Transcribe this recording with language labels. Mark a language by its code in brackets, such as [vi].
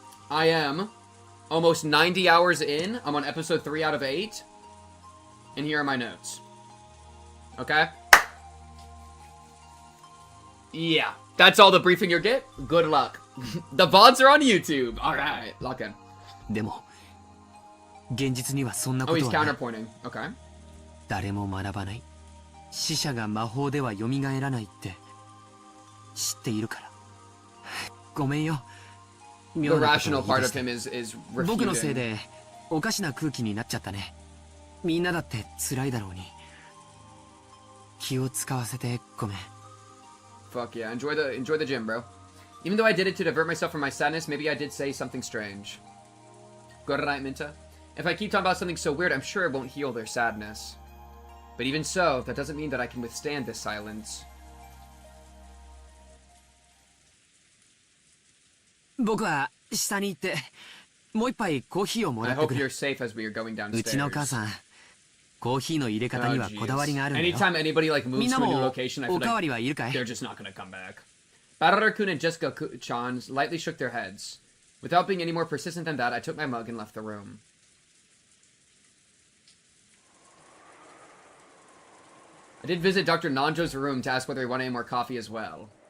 [en] I am almost 90 hours in. I'm on episode 3 out of 8. And here are my notes. Okay? Yeah. That's all the briefing you get. Good luck. The VODs are on YouTube. Alright. Lock in. Oh, he's counterpointing. Okay. [ja] 誰も学ばない。死者が魔法では蘇らないって知っているから。ごめんよ。 [en] The rational part of him is refuting. [ja] 僕のせいでおかしな空気になっちゃったね。みんなだって辛いだろうに。気を使わせてごめん。 [en] Fuck yeah, enjoy the gym, bro. Even though I did it to divert myself from my sadness, maybe I did say something strange. Good night, Minta. If I keep talking about something so weird, I'm sure it won't heal their sadness. But even so, that doesn't mean that I can withstand this silence. [ja] 僕は下に行ってもう一杯コーヒーをもらってくる。 [en] I hope you're safe as we are going downstairs. [ja] うちの母さん、コーヒーの入れ方にはこだわりがあるんだよ。 [en] Anytime anybody moves to a new location, I feel [ja] おかわりはいるかい? [en] they're just not gonna come back. Barara-kun and Jessica-chan lightly shook their heads. Without being any more persistent than that, I took my mug and left the room. I did visit Dr. Nanjo's room to ask whether he wanted any more coffee as well.